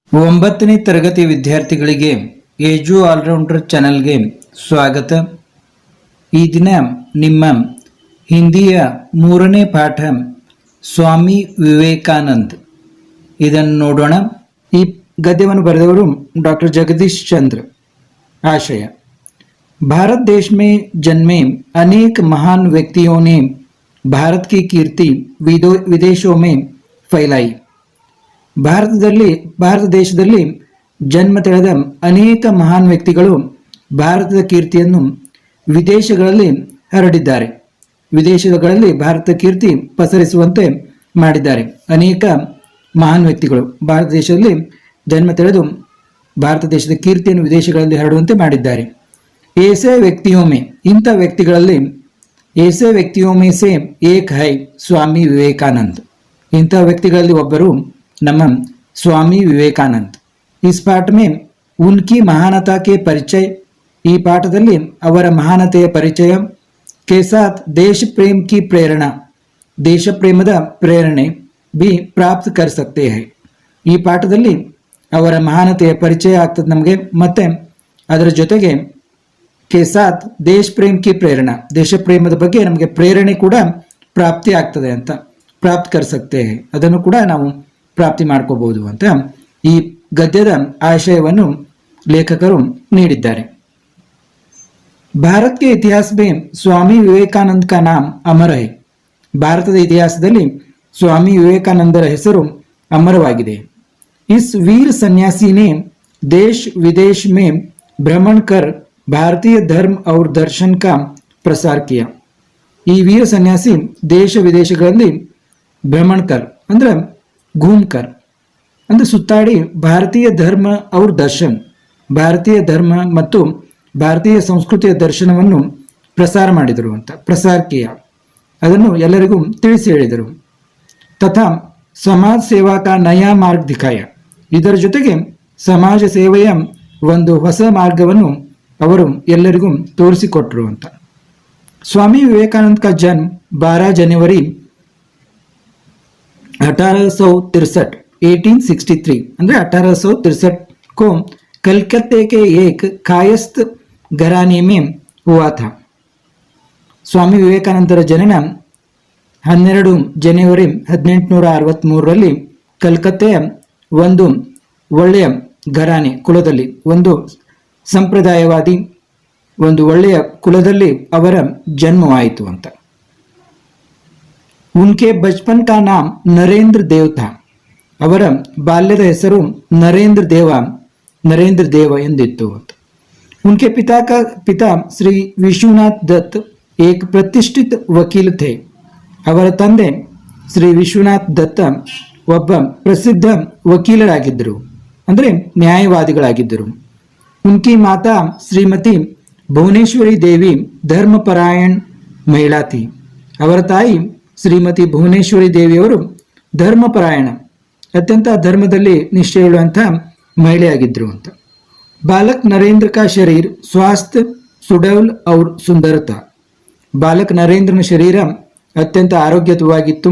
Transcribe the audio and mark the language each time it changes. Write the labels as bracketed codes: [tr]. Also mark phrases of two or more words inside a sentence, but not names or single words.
[kn] ಒಂಬತ್ತನೇ ತರಗತಿ ವಿದ್ಯಾರ್ಥಿಗಳಿಗೆ ಏಜು ಆಲ್ರೌಂಡರ್ ಚಾನಲ್ಗೆ ಸ್ವಾಗತ. ಈ ದಿನ ನಿಮ್ಮ ಹಿಂದಿಯ ಮೂರನೇ ಪಾಠ ಸ್ವಾಮಿ ವಿವೇಕಾನಂದ್ ಇದನ್ನು ನೋಡೋಣ. ಈ ಗದ್ಯವನ್ನು ಬರೆದವರು डॉक्टर जगदीश चंद्र. [hi] आशय: भारत देश में जन्मे अनेक महान व्यक्तियों ने भारत की कीर्ति विदेशों में फैलाई. [kn] ಭಾರತ ದೇಶದಲ್ಲಿ ಜನ್ಮ ತಳೆದ ಅನೇಕ ಮಹಾನ್ ವ್ಯಕ್ತಿಗಳು ಭಾರತದ ಕೀರ್ತಿಯನ್ನು ವಿದೇಶಗಳಲ್ಲಿ ಹರಡಿದ್ದಾರೆ. ವಿದೇಶಗಳಲ್ಲಿ ಭಾರತ ಕೀರ್ತಿ ಪಸರಿಸುವಂತೆ ಮಾಡಿದ್ದಾರೆ. ಅನೇಕ ಮಹಾನ್ ವ್ಯಕ್ತಿಗಳು ಭಾರತ ದೇಶದಲ್ಲಿ ಜನ್ಮ ತಳೆದು ಭಾರತ ದೇಶದ ಕೀರ್ತಿಯನ್ನು ವಿದೇಶಗಳಲ್ಲಿ ಹರಡುವಂತೆ ಮಾಡಿದ್ದಾರೆ. [hi] ऐसे व्यक्तियों में [kn] ಇಂಥ ವ್ಯಕ್ತಿಗಳಲ್ಲಿ [hi] ऐसे व्यक्तियों में से एक है स्वामी विवेकानंद. [kn] ಇಂಥ ವ್ಯಕ್ತಿಗಳಲ್ಲಿ ಒಬ್ಬರು ನಮ್ಮ स्वामी विवेकानंद. [hi] इस पाठ में उनकी महानता के परिचय, [kn] ಈ ಪಾಠದಲ್ಲಿ ಅವರ ಮಹಾನತೆಯ ಪರಿಚಯ, [hi] के साथ देश प्रेम की प्रेरणा, [kn] ದೇಶ ಪ್ರೇಮದ ಪ್ರೇರಣೆ [hi] भी प्राप्त कर सकते हैं. [kn] ಈ ಪಾಠದಲ್ಲಿ ಅವರ ಮಹಾನತೆಯ ಪರಿಚಯ ಆಗ್ತದೆ ನಮಗೆ. ಮತ್ತೆ ಅದರ ಜೊತೆಗೆ [hi] के साथ देश प्रेम की प्रेरणा, [kn] ದೇಶ ಪ್ರೇಮದ ಬಗ್ಗೆ ನಮಗೆ ಪ್ರೇರಣೆ ಕೂಡ ಪ್ರಾಪ್ತಿ ಆಗ್ತದೆ ಅಂತ, [hi] प्राप्त कर सकते हैं, [kn] ಅದನ್ನು ಕೂಡ ನಾವು ಪ್ರಾಪ್ತಿ ಮಾಡ್ಕೋಬಹುದು ಅಂತ ಈ ಗದ್ಯದ ಆಶಯವನ್ನು ಲೇಖಕರು ನೀಡಿದ್ದಾರೆ. [hi] ಭಾರತ के इतिहास में स्वामी विवेकानंद का नाम अमर है. [kn] ಭಾರತದ ಇತಿಹಾಸದಲ್ಲಿ ಸ್ವಾಮಿ ವಿವೇಕಾನಂದರ ಹೆಸರು ಅಮರವಾಗಿದೆ. [hi] इस वीर सन्यासी ने देश विदेश में भ्रमण कर भारतीय धर्म और दर्शन का प्रसार किया. [kn] ಈ ವೀರ ಸನ್ಯಾಸಿ ದೇಶ ವಿದೇಶಗಳಲ್ಲಿ [hi] भ्रमण कर [kn] ಅಂದ್ರೆ घूमकर ಅಂದ್ರೆ ಸುತ್ತಾಡಿ ಭಾರತೀಯ ಧರ್ಮ [hi] और दर्शन, [kn] ಭಾರತೀಯ ಧರ್ಮ ಮತ್ತು ಭಾರತೀಯ ಸಂಸ್ಕೃತಿಯ ದರ್ಶನವನ್ನು ಪ್ರಸಾರ ಮಾಡಿದರು ಅಂತ, [hi] प्रसार किया, [kn] ಅದನ್ನು ಎಲ್ಲರಿಗೂ ತಿಳಿಸಿ ಹೇಳಿದರು. [hi] तथा समाज सेवा का नया मार्ग दिखाया, [kn] ಇದರ ಜೊತೆಗೆ ಸಮಾಜ ಸೇವೆಯ ಒಂದು ಹೊಸ ಮಾರ್ಗವನ್ನು ಅವರು ಎಲ್ಲರಿಗೂ ತೋರಿಸಿಕೊಟ್ರು ಅಂತ. [hi] ಸ್ವಾಮಿ ವಿವೇಕಾನಂದ का जन्म 12 जनवरी 1863 ಅಂದ್ರೆ 1863 को कलकत्ते के एक कायस्थ घराने में हुआ था. [kn] ಸ್ವಾಮಿ ವಿವೇಕಾನಂದರ ಜನನ 12 ಜನವರಿ 1863ರಲ್ಲಿ ಕಲ್ಕತ್ತೆಯ ಒಂದು ಒಳ್ಳೆಯ ಘರಾನೆ ಕುಲದಲ್ಲಿ, ಒಂದು ಸಂಪ್ರದಾಯವಾದಿ ಒಂದು ಒಳ್ಳೆಯ ಕುಲದಲ್ಲಿ ಅವರ ಜನ್ಮವಾಯಿತು ಅಂತ. [hi] उनके बचपन का नाम नरेंद्र देव था. [kn] ಅವರ ಬಾಲ್ಯದ ಹೆಸರು ನರೇಂದ್ರ ದೇವ ಎಂದಿತ್ತು. [hi] उनके पिता श्री विश्वनाथ दत्त एक प्रतिष्ठित वकील थे. [kn] ಅವರ ತಂದೆ ಶ್ರೀ ವಿಶ್ವನಾಥ್ ದತ್ತ ಒಬ್ಬ ಪ್ರಸಿದ್ಧ ವಕೀಲರಾಗಿದ್ದರು, ಅಂದರೆ ನ್ಯಾಯವಾದಿಗಳಾಗಿದ್ದರು. [hi] उनकी माता श्रीमती भुवनेश्वरी देवी धर्मपरायण महिला थी. [kn] ಅವರ ತಾಯಿ ಶ್ರೀಮತಿ ಭುವನೇಶ್ವರಿ ದೇವಿಯವರು ಧರ್ಮಪರಾಯಣ, ಅತ್ಯಂತ ಧರ್ಮದಲ್ಲಿ ನಿಷ್ಠೆಯುಳ್ಳುವಂಥ ಮಹಿಳೆಯಾಗಿದ್ದರು ಅಂತ. [hi] बालक नरेंद्र का शरीर स्वास्थ्य सुडौल और सुंदरता. [kn] ಬಾಲಕ್ ನರೇಂದ್ರನ ಶರೀರ ಅತ್ಯಂತ ಆರೋಗ್ಯವಾಗಿತ್ತು.